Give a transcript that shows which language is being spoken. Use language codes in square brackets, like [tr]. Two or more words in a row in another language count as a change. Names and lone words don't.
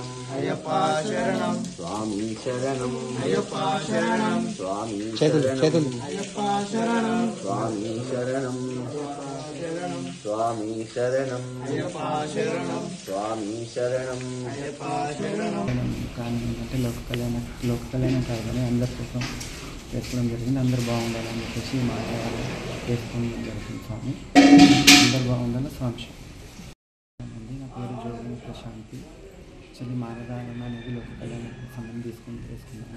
[sa] अय्यप्प शरणं स्वामी शरणं अय्यप्प शरणं स्वामी अय्यप्प शरणं स्वामी शरणं स्वामी शरणं अय्यप्प शरणं स्वामी शरणं अय्यप्प शरणं [te] కానీ ఏంటంటే లోక కళ్యాణం కాదని అందరి కోసం చేసుకోవడం జరిగింది. అందరు బాగుండాలని చెప్పేసి మాట్లాడాలి చేసుకోవడం జరుగుతుంది. స్వామి అందరు బాగుండాలి. స్వామి అండి. నా పేరు జోగి ప్రశాంతి. యాక్చువల్లీ మానదానం అనేది లోక కళ్యాణానికి సంబంధం తీసుకున్నాను.